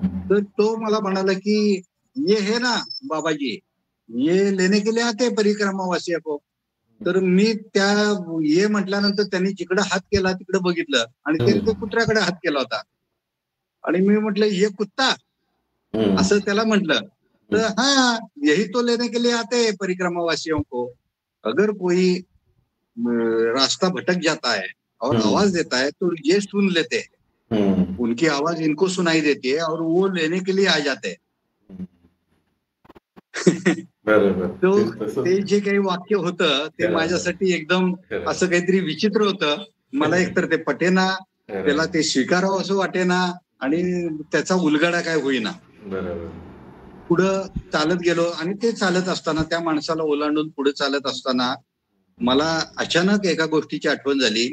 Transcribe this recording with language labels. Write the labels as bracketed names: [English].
[Marathi] तर तो मला म्हणाला की [Hindi] ये है ना बाबाजी, ये लेने के लिए आते परिक्रमावासी को. [Marathi] तर मी त्या ये म्हटल्यानंतर त्यांनी जिकडे हात केला तिकडे बघितलं आणि त्यांनी ते कुत्र्याकडे हात केला होता आणि मी म्हटलं [Hindi] ये कुत्ता, [Marathi] असं त्याला म्हटलं. [Hindi] तर हाँ, यही तो लेने के लिए आते हैं परिक्रमावासियों को. अगर कोई रास्ता भटक जाता है और आवाज देता है तो ये सुन लेते हैं, उनकी आवाज इनको सुनाई देती है और वो लेने के लिए आ जाते हैं. [Marathi] तो ते जे काही वाक्य होतं ते माझ्यासाठी एकदम असं काहीतरी विचित्र होतं. मला एकतर ते पटेना, त्याला ते स्वीकारावं असं वाटेना आणि त्याचा उलगडा काय होईना. पुढं चालत गेलो आणि ते चालत असताना त्या माणसाला ओलांडून पुढे चालत असताना मला अचानक एका गोष्टीची आठवण झाली.